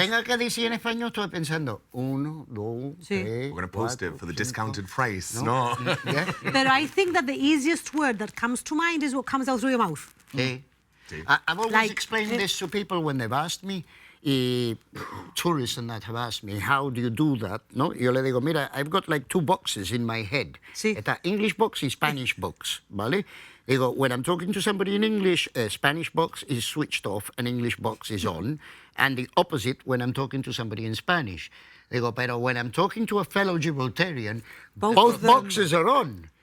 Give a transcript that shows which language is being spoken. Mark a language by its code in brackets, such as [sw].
[es] tenga que decir en español, estoy pensando 1, 2, Sí. 3, [en] We're going to post it for the discounted price. No. No. Yeah. But I think that the easiest word that comes to mind is what comes out through your mouth. [es] Sí. Sí. [en] I've always Like, explained this to people when they've asked me, tourists and that have asked me, how do you do that? [es] No, yo le digo, mira, [en] I've got like 2 boxes in my head. [es] Sí. Está English box y Spanish box, ¿vale? [en] Digo, when I'm talking to somebody in English, Spanish box is switched off and English box is on. And the opposite when I'm talking to somebody in Spanish. [es] Digo, pero [en] when I'm talking to a fellow Gibraltarian, both boxes are on.